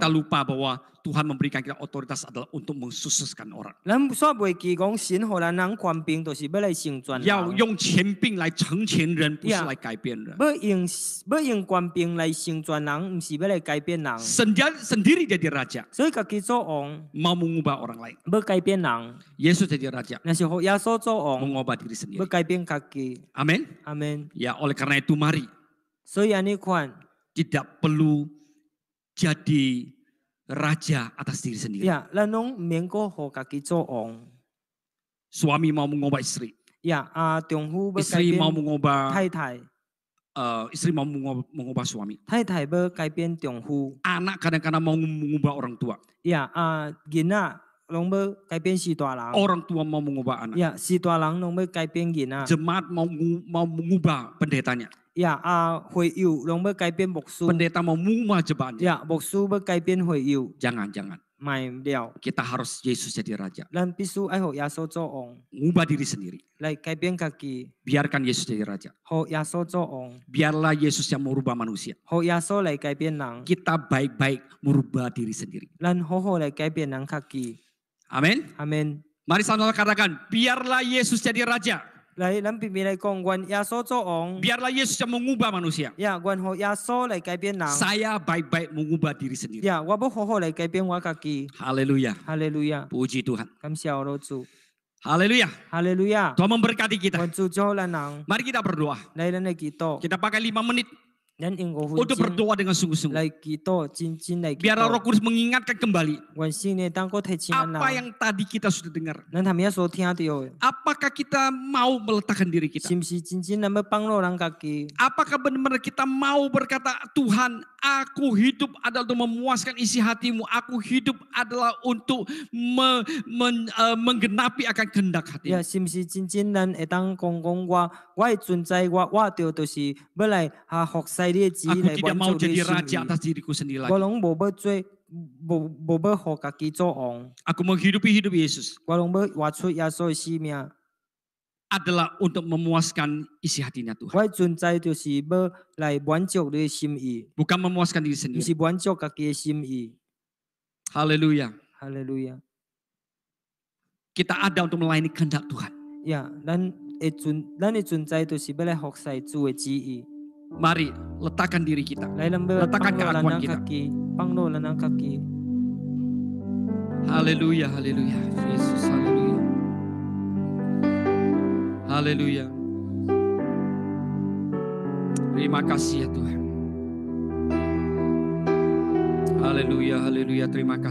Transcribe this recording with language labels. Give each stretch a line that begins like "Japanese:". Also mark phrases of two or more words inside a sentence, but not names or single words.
Indonesian: Kita lupa bahwa Tuhan memberikan kita otoritas adalah untuk mensukseskan orang.
Min Nan Chinese: 咱煞袂记讲神互咱人权柄，就是要来成全人，要用权柄来成全人，不是 Yeah. 来改变人。要用权柄来成全人，毋是要来改变人。
Indonesian: Sendiri jadi raja,
Min Nan Chinese: 所以家己做王，
Indonesian: mau mengubah orang lain.
Min Nan Chinese: 要改变人，
Indonesian: Yesus jadi raja,
Min Nan Chinese: 若是互耶稣做王，
Indonesian: mengubah diri
Min Nan Chinese: 要
Indonesian: sendiri.
Min Nan Chinese: 改变家己。
Indonesian: Amin.
Min Nan Chinese: 阿门。
Indonesian: Ya, oleh karena itu mari
Min Nan Chinese: 所以安尼看，
Indonesian: tidak perlu jadi raja atas diri sendiri.
Min Nan Chinese: 呀，咱拢毋免个互家己做王。
Indonesian: Suami mau mengubah istri,
Min Nan Chinese: 呀，丈夫要改
Indonesian: istri mau
Min Nan Chinese: 变
Indonesian: mengubah
Min Nan Chinese: 太太，
Indonesian: istri mau mengubah suami.
Min Nan Chinese: 太太要改变丈夫。
Indonesian: Anak kadang-kadang mau mengubah orang tua.
Min Nan Chinese: 呀，囡仔拢要改变是大人。
Indonesian: Orang tua mau mengubah anak.
Min Nan Chinese: 呀，是大人拢要改变囡仔。
Indonesian: Jemaat mau mengubah pendetanya.
Min Nan Chinese: 呀，会友拢要改变牧师。
Indonesian: Pendeta mau mengubah jemaatnya.
Min Nan Chinese: 呀，牧师要改变会友，
Indonesian: Jangan.
Min Nan Chinese: 卖了。
Indonesian: Kita harus Yesus jadi raja.
Min Nan Chinese: 咱必须爱互耶稣做王，
Indonesian: Mengubah diri sendiri.
Min Nan Chinese: 来改变家己，
Indonesian: Biarkan Yesus jadi raja.
Min Nan Chinese: 互耶稣做王，
Indonesian: Biarlah Yesus yang merubah manusia.
Min Nan Chinese: 互耶稣来改变人。
Indonesian: Kita baik-baik merubah diri sendiri.
Min Nan Chinese: 咱好好来改变人家己。
Indonesian: Amin.
Min Nan Chinese: 阿门。
Indonesian: Mari sama-sama katakan, biarlah Yesus jadi raja.
Min Nan Chinese: 来，咱偏偏来讲，愿耶稣做王，
Indonesian: Biarlah Yesus yang mengubah manusia.
Min Nan Chinese: 呀，愿互耶稣来改变人。
Indonesian: Saya baik-baik mengubah diri sendiri.
Min Nan Chinese: 呀，我要好好来改变我家己。
Indonesian: Haleluya.
Min Nan Chinese: 哈利路亚，
Indonesian: Puji Tuhan.
Min Nan Chinese: 感谢我的主，
Indonesian: Haleluya.
Min Nan Chinese: 哈利路亚。
Indonesian: Tuhan memberkati kita.
Min Nan Chinese: 愿主祝福咱人，
Indonesian: Mari kita berdoa.
Min Nan Chinese: 来咱来祈祷。
Indonesian: Kita pakai 5 menit
Min Nan Chinese: 咱应该分
Indonesian: untuk
Min Nan Chinese: 真
Indonesian: berdoa dengan sungguh-sungguh.
Min Nan Chinese: 来祈祷，真来祈
Indonesian: Biar Roh
Min Nan Chinese: 祷。
Indonesian: Kudus mengingatkan kembali
Min Nan Chinese: 愿神呢，当个提醒咱
Indonesian: apa
Min Nan Chinese: 人，
Indonesian: yang tadi kita sudah dengar.
Min Nan Chinese: 咱他们也所听到的，
Indonesian: Apakah kita mau meletakkan diri kita?
Min Nan Chinese: 是不是真正咱要放落咱家己？
Indonesian: Apakah benar-benar kita mau berkata, Tuhan, aku hidup adalah untuk memuaskan isi hatimu. Aku hidup adalah untuk menggenapi akan kehendak
Min Nan Chinese: 呀，
Indonesian: hatimu.
Min Nan Chinese: 是不是真正咱会当讲我的存在，我就是要来服侍你的旨意
Indonesian: Aku
Min Nan Chinese: 来
Indonesian: tidak
Min Nan Chinese: 满
Indonesian: mau
Min Nan Chinese: 足你
Indonesian: jadi
Min Nan Chinese: 的
Indonesian: raja
Min Nan Chinese: 心
Indonesian: atas
Min Nan Chinese: 意。
Indonesian: diriku sendiri
Min Nan Chinese: 我
Indonesian: lagi.
Min Nan Chinese: 拢无要做，无要互家己做王，
Indonesian: Aku menghidupi hidup Yesus
Min Nan Chinese: 我拢要活出耶稣的生命。
Indonesian: adalah untuk memuaskan isi hatinya Tuhan.
Min Nan Chinese: 我的存在就是要来满足你的心意，
Indonesian: Bukan memuaskan diri
Min Nan Chinese: 不
Indonesian: sendiri.
Min Nan Chinese: 是满足家己的心意。
Indonesian: Haleluya.
Min Nan Chinese: 哈利路亚！
Indonesian: Kita ada untuk melayani kehendak Tuhan.
Min Nan Chinese: 呀，咱的存在就是要来服侍主的旨意。
Indonesian: Mari letakkan diri kita.
Min Nan Chinese: 来，咱要
Indonesian: Letakkan
Min Nan Chinese: 放落咱
Indonesian: keakuan
Min Nan Chinese: 家
Indonesian: kita.
Min Nan Chinese: 己，放落咱家己。
Indonesian: Haleluya, haleluya. Yesus, haleluya. Haleluya. Terima kasih ya Tuhan. Haleluya, haleluya. Terima kasih.